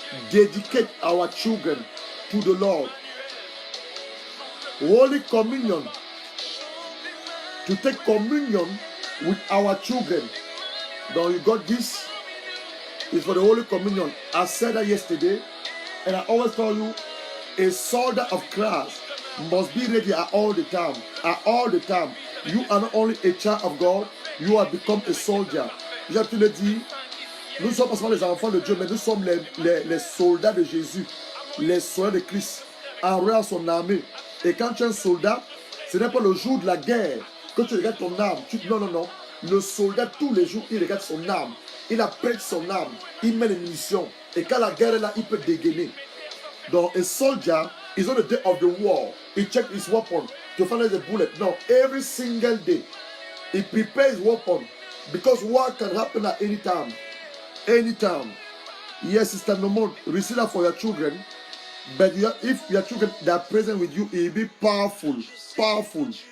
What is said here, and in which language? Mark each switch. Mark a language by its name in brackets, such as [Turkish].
[English] dedicate our children to the Lord. Holy Communion, to take communion with our children. Now you got this? It's for the Holy Communion. I said that yesterday, and I always tell you, a soldier of Christ must be ready at all the time. At all the time. You are not only a child of God, you have become a soldier. [French] Je te le dis, nous sommes pas seulement les enfants de Dieu, mais nous sommes les soldats de Jésus, les soldats de Christ, enrôlés à son armée. Et quand tu es un soldat, ce n'est pas le jour de la guerre que tu regardes ton arme. Non, non, non. Le soldat, tous les jours, il regarde son arme. Il apprête son arme. Il met les munitions. Et quand la guerre est là, il peut dégainer. [English] Donc, a soldier is on the day of the war. He checks his weapon to find out the bullet. No, every single day, he prepares his weapon because war can happen at any time. Anytime. Yes, Sister Nomon, receive that for your children. But if your children they are present with you, it will be powerful. Powerful.